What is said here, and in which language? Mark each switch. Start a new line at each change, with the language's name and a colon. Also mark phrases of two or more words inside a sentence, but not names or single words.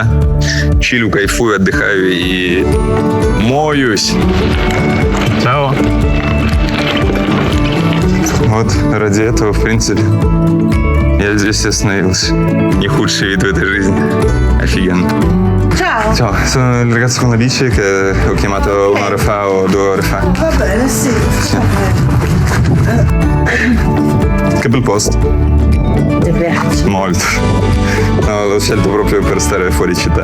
Russian: Чилю, кайфую, отдыхаю и моюсь. Чао. Вот ради этого, в принципе, я здесь и остановился. Не худший вид в этой жизни. Офигенно.
Italian: Ciao. Ciao, sono il ragazzo con la bici che ho chiamato un'ora fa o 2 ore fa. Va bene, sì. Che bel posto. Ti piace? Molto. No, l'ho scelto proprio per stare fuori città.